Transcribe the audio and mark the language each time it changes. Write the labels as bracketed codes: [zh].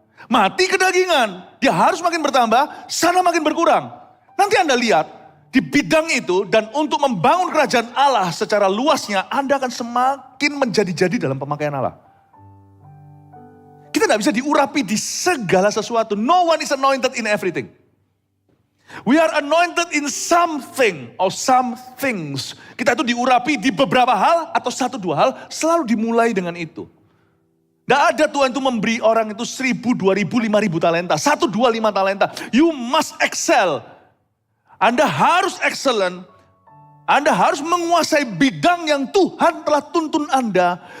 [id] Mati kedagingan, dia harus makin bertambah, sana makin berkurang. Nanti Anda lihat, di bidang itu dan untuk membangun kerajaan Allah secara luasnya, Anda akan semakin menjadi-jadi dalam pemakaian Allah. Kita tidak bisa diurapi di segala sesuatu. [en] No one is anointed in everything. We are anointed in something or some things. [id] Kita itu diurapi di beberapa hal atau 1-2 hal, selalu dimulai dengan itu. Tidak ada Tuhan itu memberi orang itu 1.000, 2.000, 5.000 talenta. 1, 2, 5 talenta. [en] You must excel. [id] Anda harus excellent. Anda harus menguasai bidang yang Tuhan telah tuntun Anda.